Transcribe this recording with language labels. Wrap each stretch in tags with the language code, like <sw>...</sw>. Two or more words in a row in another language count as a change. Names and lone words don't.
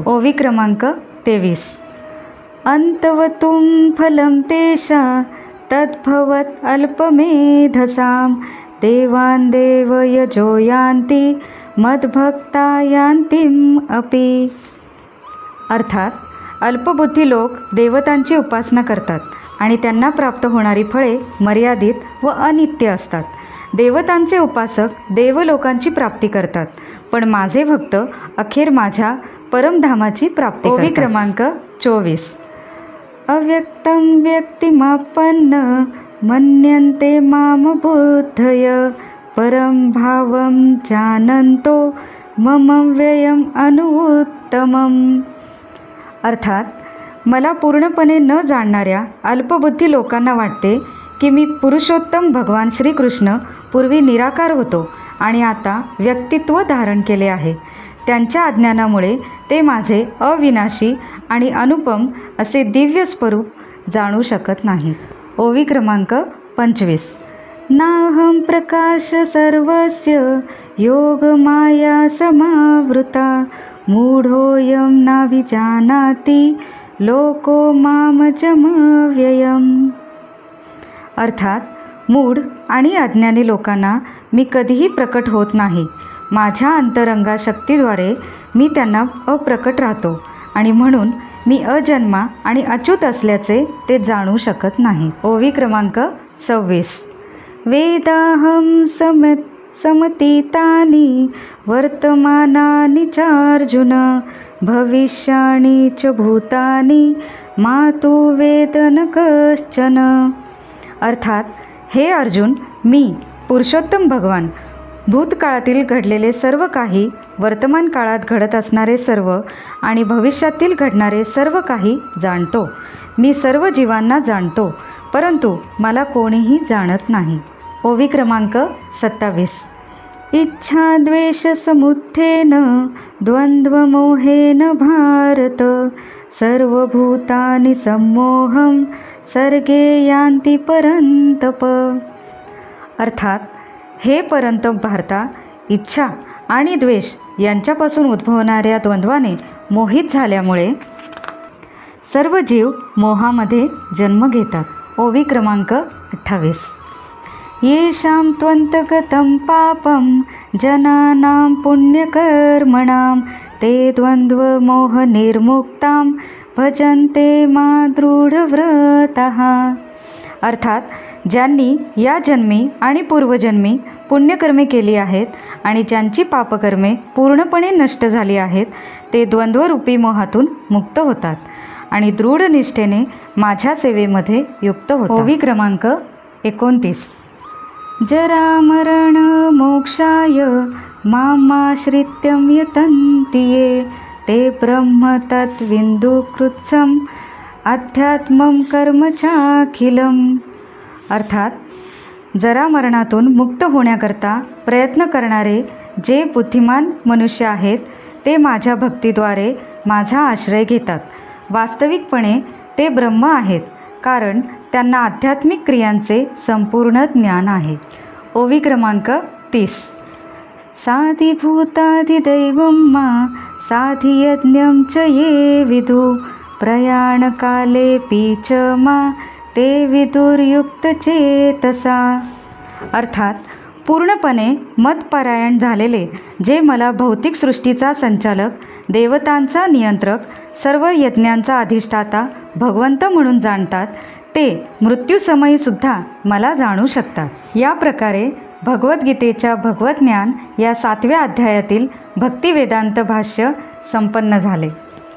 <mr>ओवी क्रमांक 23.</mr> <sa>अंतवतुं फलं तेषा तद्भवत् अल्पमेधसां देवान् देवयजो यान्ति मद्भक्ता यान्तिम अपि.</sa> <mr>अर्थात अल्पबुद्धी लोक देवतांची उपासना करतात आणि त्यांना प्राप्त होणारी फळे मर्यादित व अनित्य असतात. देवतांचे उपासक देवलोकांची प्राप्ती करतात, पण माझे भक्त अखेर माझ्या परमधामाची प्राप्ती करतात. ओवी क्रमांक 24.</mr> <sa>अव्यक्तं व्यक्तिमापन्न मन्यन्ते माम बुद्धय परं भावं जानन्तो मम व्ययम अनुत्तमम्.</sa> <mr>अर्थात मला पूर्णपणे न जाणणाऱ्या अल्पबुद्धी लोकांना वाटते की मी पुरुषोत्तम भगवान श्रीकृष्ण पूर्वी निराकार होतो आणि आता व्यक्तित्व धारण केले आहे. त्यांच्या अज्ञानामुळे ते माझे अविनाशी आणि अनुपम असे दिव्य स्वरूप जाणू शकत नाही. ओवी क्रमांक 25.</mr> <sa>नाहं प्रकाश सर्वस्य योगमाया समावृता मूढोऽयं नाभिजानाति लोको मामजमव्ययम्.</sa> <mr>अर्थात मूढ आणि अज्ञानी लोकांना मी कधीही प्रकट होत नाही. माझ्या अंतरंगा शक्तीद्वारे मी त्यांना अप्रकट राहतो आणि म्हणून मी अजन्मा आणि अच्युत असल्याचे ते जाणू शकत नाही. ओवी क्रमांक 26.</mr> <sa>वेदाहं समतीतानि वर्तमानानि चार्जुन भविष्याणि च भूतानि मातु वेद न कश्चन.</sa> <mr>अर्थात हे अर्जुन, मी पुरुषोत्तम भगवान भूतकाळातील घडलेले सर्व काही, वर्तमान काळात घडत असणारे सर्व आणि भविष्यातील घडणारे सर्व काही जाणतो. मी सर्व जीवांना जाणतो, परंतु मला कोणीही जाणत नाही. ओवी क्रमांक 27.</mr> <sa>इच्छा द्वेष समुत्थेन द्वंद्वमोहेन भारत सर्वभूतानि सम्मोहं सर्गे यान्ति परन्तप.</sa> <mr>अर्थात हे परंतप भारता, इच्छा आणि द्वेष यांच्यापासून उद्भवणाऱ्या द्वंद्वाने मोहित झाल्यामुळे सर्व जीव मोहामध्ये जन्म घेतात. ओवी क्रमांक 28.</mr> <sa>येषां त्वन्तगतं पापं जनानां पुण्यकर्मणां ते द्वंद्वमोहनिर्मुक्तां भजन्ते मा दृढव्रतः.</sa> <mr>अर्थात ज्यांनी या जन्मी आणि पूर्वजन्मी पुण्यकर्मे केली आहेत आणि ज्यांची पापकर्मे पूर्णपणे नष्ट झाली आहेत, ते द्वंद्वरूपी मोहातून मुक्त होतात आणि दृढ निष्ठेने माझ्या सेवेमध्ये युक्त होतात. ओवी क्रमांक 29.</mr> <sa>जरामरण मोक्षाय मामाश्रित्यं यतन्ति ये ते ब्रह्म तत्विन्दुकृत्सम् अध्यात्मं कर्म चाखिलम्.</sa> <mr>अर्थात जरामरणातून मुक्त होण्याकरता प्रयत्न करणारे जे बुद्धिमान मनुष्य आहेत, ते माझ्या भक्तीद्वारे माझा आश्रय घेतात. वास्तविकपणे ते ब्रह्म आहेत, कारण त्यांना आध्यात्मिक क्रियांचे संपूर्ण ज्ञान आहे. ओवी क्रमांक 30.</mr> <sa>साधिभूताधिदैवं मा साधियज्ञं च ये विदु प्रयाणकालेऽपि च मा ते विदुर्युक्तचेतसा.</sa> <mr>अर्थात पूर्णपणे मतपरायण झालेले जे मला भौतिक सृष्टीचा संचालक, देवतांचा नियंत्रक, सर्व यज्ञांचा अधिष्ठाता भगवंत म्हणून जाणतात, ते मृत्यूसमयीसुद्धा मला जाणू शकतात. या प्रकारे भगवद्गीतेच्या भगवज्ञान या 7व्या अध्यायातील भक्तिवेदांत भाष्य संपन्न झाले.</mr>